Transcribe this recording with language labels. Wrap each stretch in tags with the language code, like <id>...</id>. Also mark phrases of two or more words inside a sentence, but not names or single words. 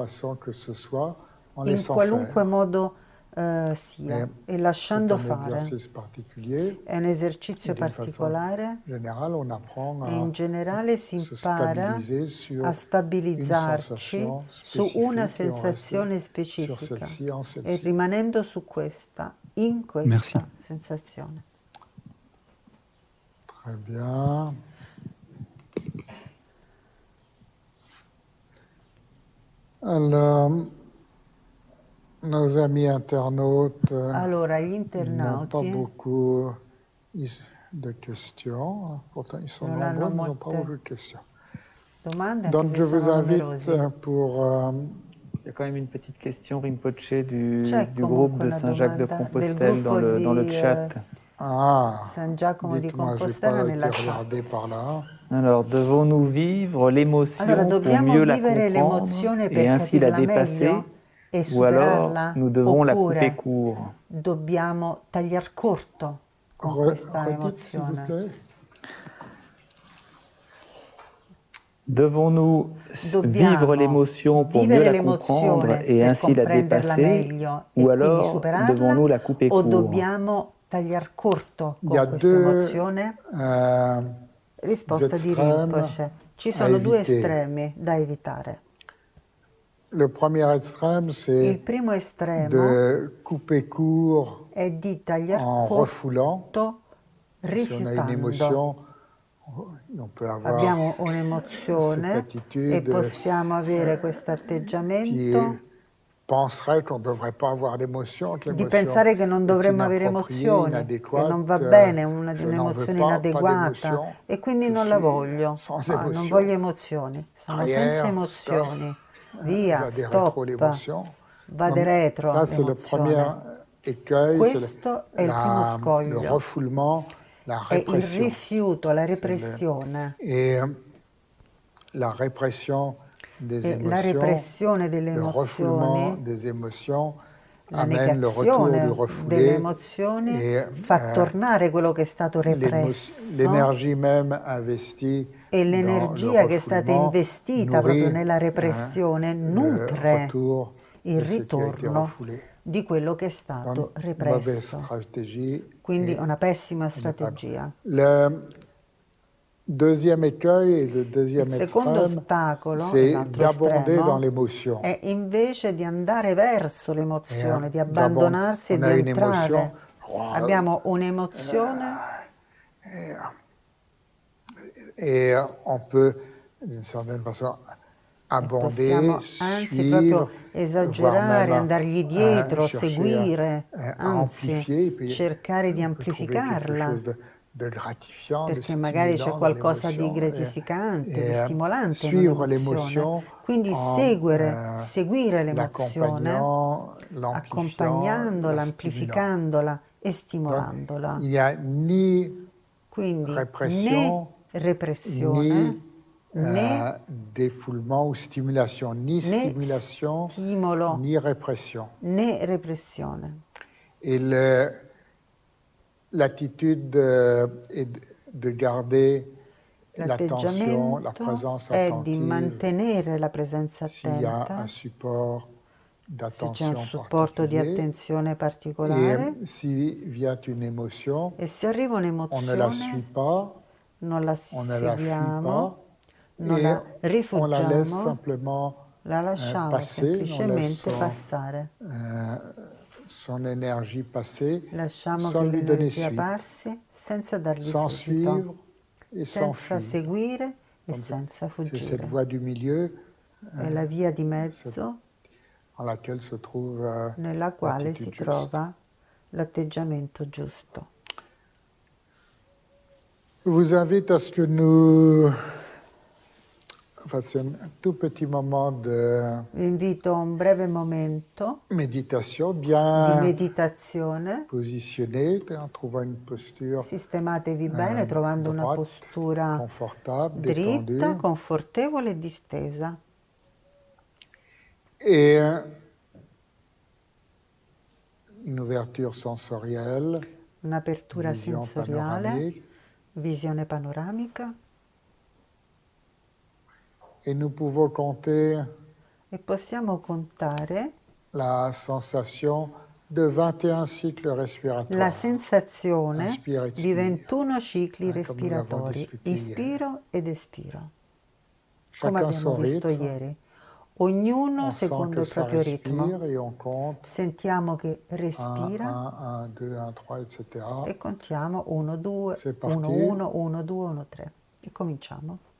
<fr>façon que ce soit, en</fr> <it>in</it> <fr>laissant</fr> <it>qualunque</it> <fr>faire.</fr> <it>modo</it> <fr>Mais</fr> <it>sia e</it> <fr>c'est</fr> <it>lasciando</it> <fr>un</fr> <it>fare.</it> <fr>exercice particulier</fr> <it>È un esercizio</it> <fr>et d'une façon</fr> <it>particolare</it> <fr>générale, on apprend</fr> <it>e in</it> <fr>à</fr> <it>generale si</it> <fr>se</fr> <it>impara</it> <fr>stabiliser</fr> <it>a</it> <fr>sur une</fr> <it>stabilizzarci</it> <fr>sensation</fr> <it>su una</it> <fr>spécifique et on reste</fr> <it>sensazione</it> <fr>sur</fr> <it>specifica</it> <fr>celle-ci, en</fr> <it>e</it> <fr>celle-ci.</fr> <it>rimanendo su questa, in</it> <fr>Merci.</fr> <it>questa sensazione.</it> <fr>Très bien. Alors, nos amis internautes</fr> <it>Allora, gli</it> <fr>n'ont pas</fr> <it>internauti</it> <fr>beaucoup de questions. Pourtant, ils sont</fr> <it>non</it> <fr>nombreux,</fr> <it>hanno</it> <fr>mais ils n'ont pas</fr> <it>molte</it> <fr>beaucoup de questions.</fr> <it>domande, anche</it> <fr>Donc,</fr> <it>se</it> <fr>je vous</fr> <it>sono</it> <fr>invite</fr> <it>numerosi.</it> <fr>pour... Il y a quand même une petite question, Rinpoche, du</fr> <it>C'è</it> <fr>groupe</fr> <it>comunque</it> <fr>de</fr> <it>una</it> <fr>Saint-Jacques-de-Compostelle</fr> <it>domanda del gruppo</it> <fr>dans le</fr> <it>di</it> <fr>chat.</fr> <it>San Giacomo di</it> <fr>Dites-moi, je n'ai</fr> <it>Compostela</it> <fr>pas été</fr> <it>nella chat.</it> <fr>regardé par là. Alors, devons-nous vivre</fr> <it>Allora,</it> <fr>l'émotion pour</fr> <it>dobbiamo</it> <fr>mieux la</fr> <it>vivere</it> <fr>comprendre</fr> <it>l'emozione</it> <fr>et</fr> <it>per</it> <fr>ainsi la</fr> <it>capirla</it> <fr>dépasser,</fr> <it>meglio e</it> <fr>ou alors</fr> <it>superarla,</it> <fr>nous devons la couper</fr> <it>oppure</it> <fr>court?</fr> <it>dobbiamo tagliar corto con questa</it> <fr>Redites, s'il vous</fr> <it>emozione.</it> <fr>plaît. Devons-nous vivre</fr> <it>Dobbiamo</it> <fr>l'émotion pour mieux</fr> <it>vivere</it> <fr>la comprendre</fr> <it>l'emozione</it> <fr>et</fr> <it>per</it> <fr>ainsi la</fr> <it>comprenderla</it> <fr>dépasser,</fr> <it>meglio</it> <fr>ou</fr> <it>e quindi</it> <fr>alors</fr> <it>superarla,</it> <fr>devons-nous la couper</fr> <it>o</it> <fr>court?</fr> <it>dobbiamo tagliar corto</it> <fr>Il y a</fr> <it>con questa</it> <fr>deux</fr> <it>emozione? Risposta di</it> <fr>extrêmes</fr> <it>Rinpoche. Ci</it> <fr>à</fr> <it>sono due</it> <fr>éviter.</fr> <it>estremi da evitare.</it> <fr>Le premier extrême,</fr> <it>Il</it> <fr>c'est</fr> <it>primo estremo</it> <fr>de couper court</fr> <it>è di tagliar</it> <fr>en refoulant.</fr> <it>corto</it> <fr>Si on a une</fr> <it>rifiutando.</it> <fr>émotion, on peut avoir</fr> <it>Abbiamo</it> <fr>cette</fr> <it>un'emozione e</it> <fr>attitude</fr> <it>possiamo avere questo</it> <fr>qui</fr> <it>atteggiamento</it> <fr>penserait qu'on ne devrait pas avoir d'émotion, que</fr> <it>di</it> <fr>l'émotion</fr> <it>pensare che non</it> <fr>est</fr> <it>dovremmo avere</it> <fr>inappropriée,</fr> <it>emozioni, che non va</it> <fr>inadéquate.</fr> <it>bene,</it> <fr>Je n'en veux</fr> <it>un'emozione</it> <fr>pas</fr> <it>inadeguata</it> <fr>d'émotion.</fr> <it>e quindi</it> <fr>Je</fr> <it>non la</it> <fr>suis</fr> <it>voglio.</it> <fr>sans</fr> <it>Ah, non</it> <fr>émotion.</fr> <it>voglio emozioni, sono senza</it> <fr>Arrière, stop,</fr> <it>emozioni. Via,</it> <fr>va des rétro</fr> <it>stop,</it> <fr>l'émotion.</fr> <it>va</it> <fr>Donc,</fr> <it>de retro</it> <fr>ça, c'est le premier</fr> <it>l'emozione.</it> <fr>écueil, c'est</fr> <it>Questo è il primo</it> <fr>le</fr> <it>scoglio,</it> <fr>refoulement, la</fr> <it>è il</it> <fr>répression.</fr> <it>rifiuto, la</it> <fr>C'est</fr> <it>repressione.</it> <fr>Et la répression des</fr> <it>E la</it> <fr>émotions,</fr> <it>repressione delle</it> <fr>le refoulement</fr> <it>emozioni,</it> <fr>des émotions</fr> <it>la</it> <fr>amène le retour du</fr> <it>negazione delle</it> <fr>refoulé</fr> <it>emozioni</it> <fr>et</fr> <it>fa tornare quello che è stato represso</it> <fr>l'énergie même investie</fr> <it>e</it> <fr>dans le</fr> <it>l'energia che è stata</it> <fr>refoulement</fr> <it>investita proprio</it> <fr>nourrit</fr> <it>nella repressione</it> <fr>le</fr> <it>nutre</it> <fr>retour</fr> <it>il</it> <fr>de ce qui a été</fr> <it>ritorno</it> <fr>refoulé.</fr> <it>di quello che è</it> <fr>Donc,</fr> <it>stato</it> <fr>mauvaise</fr> <it>represso.</it> <fr>stratégie.</fr> <it>Quindi</it> <fr>et</fr> <it>una pessima</it> <fr>il n'est pas bon.</fr> <it>strategia.</it> <fr>Le deuxième écueil et le</fr> <it>Il</it> <fr>deuxième</fr> <it>secondo</it> <fr>extrême,</fr> <it>ostacolo,</it> <fr>c'est</fr> <it>l'altro</it> <fr>d'abonder dans</fr> <it>estremo,</it> <fr>l'émotion.</fr> <it>è invece di andare verso</it> <fr>Et,</fr> <it>l'emozione, di abbandonarsi e</it> <fr>on</fr> <it>di</it> <fr>a une émotion,</fr> <it>entrare. Abbiamo un'emozione</it> <fr>et on peut, d'une certaine façon,</fr> <it>e</it> <fr>abonder,</fr> <it>possiamo anzi</it> <fr>suivre,</fr> <it>proprio</it> <fr>voire</fr> <it>esagerare,</it> <fr>même</fr> <it>andargli dietro,</it> <fr>chercher</fr> <it>seguire,</it> <fr>à</fr> <it>anzi</it> <fr>amplifier, puis</fr> <it>cercare di</it> <fr>on peut trouver quelque</fr> <it>amplificarla,</it> <fr>chose de gratifiant, de</fr> <it>perché magari c'è</it> <fr>stimulant dans</fr> <it>qualcosa di</it> <fr>l'émotion,</fr> <it>gratificante, di</it> <fr>et</fr> <it>stimolante in</it> <fr>suivre</fr> <it>un'emozione.</it> <fr>l'émotion</fr> <it>Quindi</it> <fr>en</fr> <it>seguire l'emozione,</it> <fr>l'accompagnant, l'amplifiant,</fr> <it>accompagnandola,</it> <fr>la stimulant.</fr> <it>amplificandola e</it> <fr>Donc,</fr> <it>stimolandola.</it> <fr>il n'y a ni</fr> <it>Quindi né</it> <fr>répression,</fr> <it>repressione,</it> <fr>ni</fr> <it>né,</it> <fr>défoulement ou stimulation, ni</fr> <it>né</it> <fr>stimulation,</fr> <it>stimolo,</it> <fr>ni répression.</fr> <it>né repressione.</it> <fr>Et l'attitude est de garder l'attention, la</fr> <it>L'atteggiamento</it> <fr>présence</fr> <it>è di</it> <fr>attentive</fr> <it>mantenere la presenza</it> <fr>s'il y a un</fr> <it>attenta,</it> <fr>support</fr> <it>se c'è un</it> <fr>d'attention</fr> <it>supporto di</it> <fr>particulier.</fr> <it>attenzione</it> <fr>Et</fr> <it>particolare</it> <fr>si vient une émotion,</fr> <it>e se arriva</it> <fr>on ne la suit</fr> <it>un'emozione</it> <fr>pas,</fr> <it>non la</it> <fr>on ne la fuit</fr> <it>seguiamo,</it> <fr>pas,</fr> <it>non</it> <fr>et</fr> <it>la</it> <fr>on la laisse</fr> <it>rifuggiamo,</it> <fr>simplement</fr> <it>la lasciamo</it> <fr>passer, on laisse</fr> <it>semplicemente passare.</it> <fr>son énergie passer</fr> <it>Lasciamo che</it> <fr>sans lui donner</fr> <it>l'energia</it> <fr>suite,</fr> <it>passi senza dargli</it> <fr>sans</fr> <it>seguito,</it> <fr>suivre et sans</fr> <it>senza</it> <fr>fuir.</fr> <it>seguire e</it> <fr>Donc,</fr> <it>senza</it> <fr>c'est cette</fr> <it>fuggire.</it> <fr>voie du milieu</fr> <it>È la via di mezzo</it> <fr>en laquelle se trouve</fr> <it>nella quale</it> <fr>l'attitude</fr> <it>si</it> <fr>juste.</fr> <it>trova l'atteggiamento giusto.</it> <fr>Je vous invite à ce que nous fassions un tout petit moment de</fr> <it>Vi invito a un breve momento</it> <fr>méditation</fr> <it>di</it> <fr>bien</fr> <it>meditazione.</it> <fr>positionné, en trouvant une posture</fr> <it>Sistematevi bene trovando una</it> <fr>droite,</fr> <it>postura</it> <fr>confortable,</fr> <it>dritta,</it> <fr>détendue,</fr> <it>confortevole e distesa.</it> <fr>et une ouverture sensorielle,</fr> <it>Un'apertura</it> <fr>vision</fr> <it>sensoriale,</it> <fr>panoramique,</fr> <it>visione panoramica</it> <fr>et nous pouvons compter</fr> <it>e possiamo contare</it> <fr>la sensation de 21 cycles</fr> <it>la</it> <fr>respiratoires.</fr> <it>sensazione</it> <fr>Inspire,</fr> <it>di</it> <fr>expire.</fr> <it>21 cicli</it> <fr>Come nous l'avons</fr> <it>respiratori,</it> <fr>discuté hier.</fr> <it>inspiro ed espiro, come</it> <fr>Chacun</fr> <it>abbiamo</it> <fr>son</fr> <it>visto</it> <fr>rythme,</fr> <it>ieri. Ognuno</it> <fr>on sent</fr> <it>secondo</it> <fr>que</fr> <it>il</it> <fr>ça</fr> <it>proprio ritmo.</it> <fr>respire et on compte</fr> <it>Sentiamo che</it> <fr>1,</fr> <it>respira</it> <fr>1, 1, 2, 1, 3, etc.</fr> <it>e contiamo 1, 2,</it> <fr>C'est</fr> <it>1,</it> <fr>parti.</fr> <it>1, 1, 2, 1, 3. E cominciamo.</it>